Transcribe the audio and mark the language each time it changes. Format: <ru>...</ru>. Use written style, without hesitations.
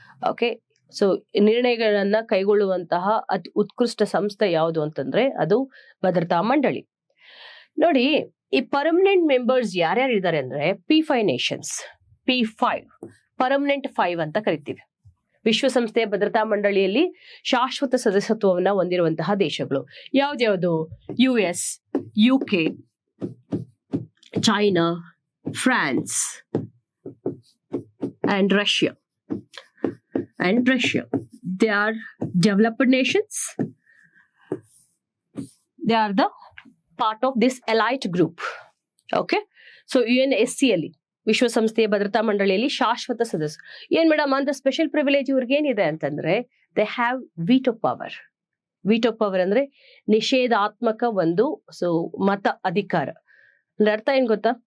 <kn>Okay, so ನಿರ್ಣಯಗಳನ್ನ ಕೈಗೊಳ್ಳುವಂತಹ ಉತ್ಕೃಷ್ಟ ಸಂಸ್ಥೆ ಯಾವುದು ಅಂತಂದ್ರೆ ಅದು ಭದ್ರತಾ ಮಂಡಳಿ. ನೋಡಿ, ಈ ಪರ್ಮನೆಂಟ್ ಮೆಂಬರ್ಸ್ ಯಾರ್ಯಾರು ಇದ್ದಾರೆ ಅಂದ್ರೆ P5 ನೇಷನ್ಸ್, P5 ಪರ್ಮನೆಂಟ್ 5 ಅಂತ ಕರಿತೀವಿ. ವಿಶ್ವಸಂಸ್ಥೆಯ ಭದ್ರತಾ ಮಂಡಳಿಯಲ್ಲಿ ಶಾಶ್ವತ ಸದಸ್ಯತ್ವವನ್ನ ಹೊಂದಿರುವಂತಹ ದೇಶಗಳು ಯಾವ್ದ್ಯಾವ್ದು?</kn> <en>US, UK, China, France and Russia. They are developed nations. They are the part of this elite group. Okay, so</en> <kn>UNSC ಅಲ್ಲಿ ವಿಶ್ವಸಂಸ್ಥೆಯ ಭದ್ರತಾ ಮಂಡಳಿಯಲ್ಲಿ ಶಾಶ್ವತ ಸದಸ್ಯರು. ಏನ್ ಮೇಡಮ್ ಅಂತ ಸ್ಪೆಷಲ್ ಪ್ರಿವಿಲೇಜ್ ಇವ್ರಿಗೆ ಏನಿದೆ ಅಂತಂದ್ರೆ</kn> <en>They have veto power.</en> <kn>Veto power ಅಂದ್ರೆ ನಿಷೇಧಾತ್ಮಕ ಒಂದು ಮತ ಅಧಿಕಾರ. ಅಂದ್ರೆ ಅರ್ಥ ಏನ್ ಗೊತ್ತಾ?</kn>